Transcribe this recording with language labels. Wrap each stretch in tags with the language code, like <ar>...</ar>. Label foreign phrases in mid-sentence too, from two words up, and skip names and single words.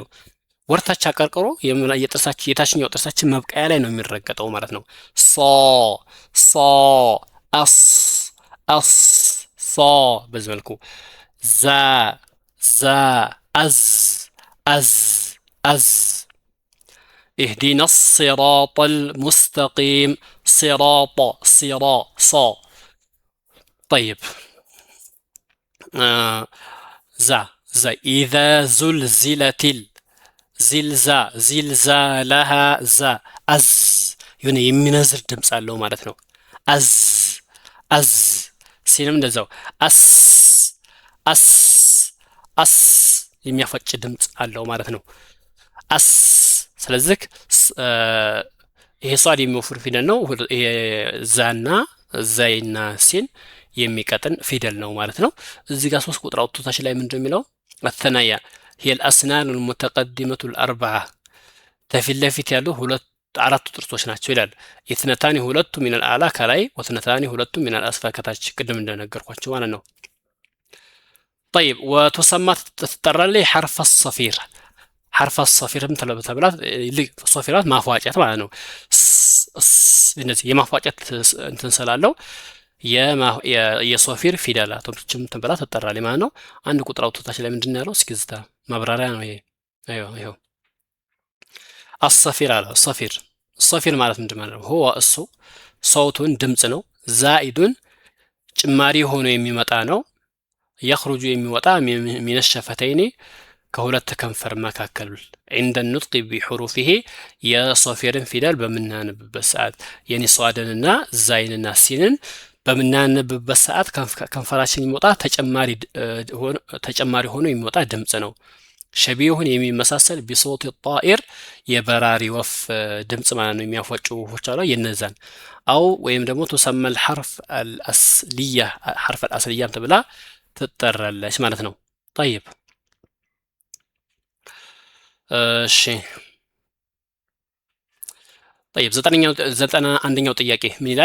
<am>ወርታች አቀርቅሮ የጥርሳችን የታችኛው ጥርሳችን መብቀያ ላይ ነው የሚረገጠው ማለት ነው። ሶ ሶ አስ አስ ሶ በዚህ መልኩ ዛ ዛ አዝ አዝ አዝ</am> <ar>اهدنا الصراط المستقيم صراط صرا صا طيب</ar> <am>ዛ ዛ</am> <ar>إذا زلزلت زلزا زلزالها</ar> <am>ዛ አዝ የሆነ የሚነዝር ድምፅ አለው ማለት ነው። አዝ አዝ ሲልም እንደዛው አስ አስ አስ የሚያፈጭ ድምፅ አለው ማለት ነው። አስ ስለዚህ ይሄ ሷድ የሚወፍር ፊደል ነው። ይሄ ዛና ዛይና ሲን የሚቀጥን ፊደል ነው ማለት ነው። እዚህ ጋር 3 ቁጥር አውጥቶታች ላይ ምንድነው የሚለው? አተናያ</am> <ar>هي الأسنان المتقدمة الأربعة</ar> <am>ተፊት ለፊት ያሉ አራቱ ጥርሶች ናቸው ይላል። ኢትነታኒ ሁለቱ</am> <ar>من الأعلى</ar> <am>ከላይ ወትነታኒ ሁለቱ</am> <ar>من الأسفل</ar> <am>ከታች ቅድም እንደነገርኳቸው ማለት ነው።</am> <ar>طيب وتسمى</ar> <am>ትጠራለች</am> <ar>حرف صفير حرف صفير</ar> <am>ተብላት ሶፊራት ማፏጨት ማለት ነው። እነዚህ የማፏጨት እንትን ስላለው የሶፊር ፊደላቶችም ተብላ ትጠራለች ማለት ነው። አንድ ቁጥር አውጥቶታች ላይ ምንድን ነው ያለው? እስኪ ዝታ ማብራሪያ ነው ይሄ። አይው አሰፊር አለ። ሰፊር ማለት ምንድን ማለት ነው? ሁወ እሱ ሰውቱን ድምፅ ነው። ዛኢዱን ጭማሪ ሆኖ የሚመጣ ነው። የኽሩጁ የሚወጣ</am> <ar>من الشفتين</ar> <am>ከሁለት ከንፈር መካከል</am> <ar>عند النطق بحروفه</ar> <am>የሶፊርን ፊደል በምናነብበት ሰዓት የኒ ሷድንና ዛይንና ሲንን በምናነብበት ሰዓት ከንፈራችን የሚወጣ ተጨማሪ ሆኖ የሚወጣ ድምፅ ነው። ሸቢሁን የሚመሳሰል</am> <ar>بصوت طائر</ar> <am>የበራሪ ወፍ ድምፅ ማለት ነው። የሚያፏጩ ወፎች አሉ የነዛን አው ወይም ደግሞ ተሰመል</am> <ar>حرف الأسلية حرف الأسلية</ar> <am>ተብላ ትጠራለች ማለት ነው። طيب እሺ طيب 91ኛው ጥያቄ ምን ይላል?</am>